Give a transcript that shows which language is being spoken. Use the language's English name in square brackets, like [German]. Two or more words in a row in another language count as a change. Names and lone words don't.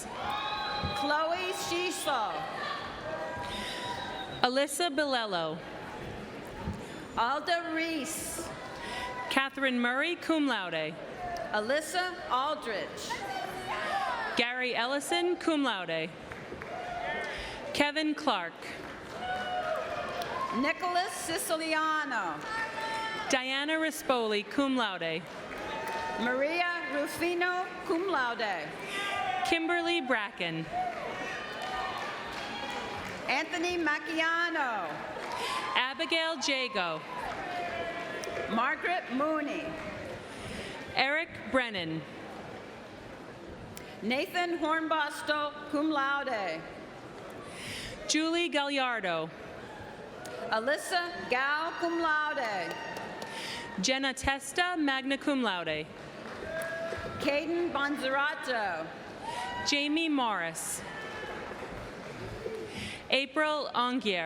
[English] Chloe Shislo. Alyssa Bilello. Alda Reese. Catherine Murray, [Latin] cum laude. [English] Alyssa Aldrich. Gary Ellison, [Latin] cum laude. [English] Kevin Clark. Nicholas Siciliano. Diana Rispoli, [Latin] cum laude. [English] Maria Rufino, [Latin] cum laude. [English] Kimberly Bracken. Anthony Macchiano. Abigail Jago. Margaret Mooney. Eric Brennan. Nathan Hornbostel, [Latin] cum laude. [English] Julie Gallardo. Alyssa Gao, [Latin] cum laude. [English] Jenna Testa, [Latin] magna cum laude. [English] Caden Bonzerato. Jamie Morris. April Ongier.